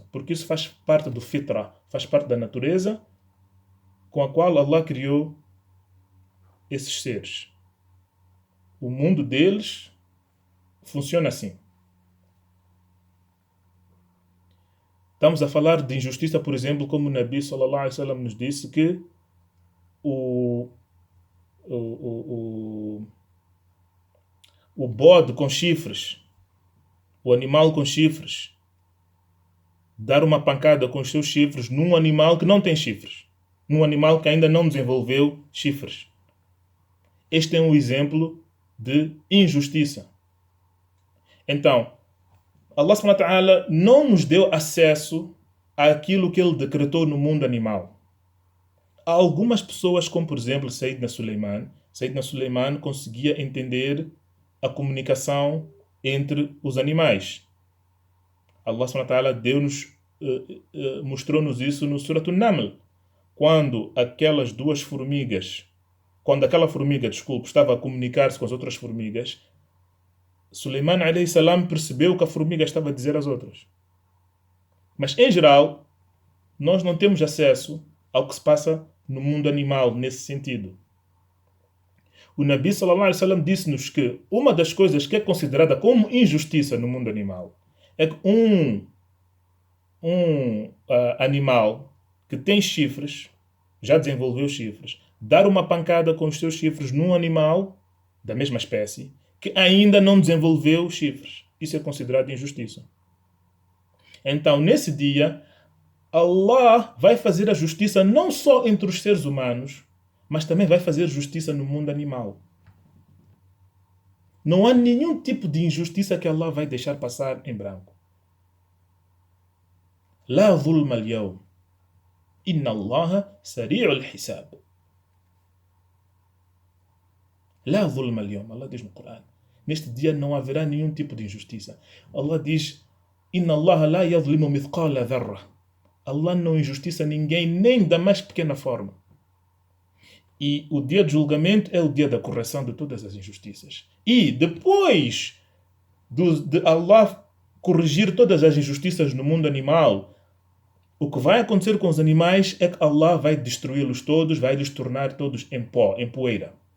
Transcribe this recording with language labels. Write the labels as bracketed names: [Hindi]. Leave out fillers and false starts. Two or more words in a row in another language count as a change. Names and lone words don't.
[Portuguese] Porque isso faz parte do fitra, faz parte da natureza com a qual Allah criou esses seres. O mundo deles funciona assim. Estamos a falar de injustiça, por exemplo, como o Nabi [Arabic] صلى الله عليه وسلم [Portuguese] nos disse que o bode com chifres, o animal com chifres, dar uma pancada com os seus chifres num animal que não tem chifres, num animal que ainda não desenvolveu chifres. Este é um exemplo de injustiça. Então, [Arabic] الله سبحانه وتعالى [Portuguese] não nos deu acesso àquilo que ele decretou no mundo animal. Há algumas pessoas, como por exemplo Sayyidina Sulaiman. Sayyidina Sulaiman conseguia entender a comunicação entre os animais. [Arabic] الله سبحانه وتعالى [Portuguese] deu-nos, mostrou-nos isso no Surat An-Naml. Quando aquela formiga, estava a comunicar-se com as outras formigas, Sulaiman [Arabic] عليه السلام [Portuguese] percebeu o que a formiga estava a dizer às outras. Mas, em geral, nós não temos acesso ao que se passa no mundo animal nesse sentido. O Nabi [Arabic] صلى الله عليه وسلم [Portuguese] disse-nos que uma das coisas que é considerada como injustiça no mundo animal é que um animal que tem chifres, já desenvolveu chifres, dar uma pancada com os seus chifres num animal da mesma espécie que ainda não desenvolveu chifres. Isso é considerado injustiça. Então, nesse dia, Allah vai fazer a justiça não só entre os seres humanos, mas também vai fazer justiça no mundo animal. Não há nenhum tipo de injustiça que Allah vai deixar passar em branco. [Arabic] لا ظلم اليوم. إن الله سريع الحساب. لا ظلم اليوم. [Portuguese] Allah diz no Corão. Neste dia não haverá nenhum tipo de injustiça. Allah diz: [Arabic] إن الله لا يظلم مثقال ذرة. [Portuguese] Allah não injustiça ninguém, nem da mais pequena forma. E o dia de julgamento é o dia da correção de todas as injustiças. E depois de Allah corrigir todas as injustiças no mundo animal, o que vai acontecer com os animais é que Allah vai destruí-los todos, vai lhes tornar todos em pó, em poeira.